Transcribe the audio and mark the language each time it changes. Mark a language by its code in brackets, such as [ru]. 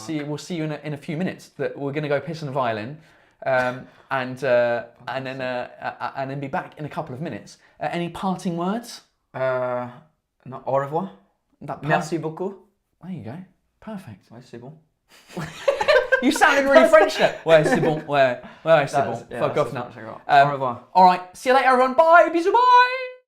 [en] We'll see you in a few minutes. That we're going to go piss in a violin. And then be back in a couple of minutes. Any parting words? [fr] Au revoir. Merci beaucoup. [en] There you go. Perfect. [fr] Ouais, c'est bon. [en] You sounded really French there. [fr] Ouais, c'est bon. Ouais, c'est bon. [en] Fuck off now. [fr] Au revoir. [en] All right. See you later, everyone. Bye. Bisous. Bye.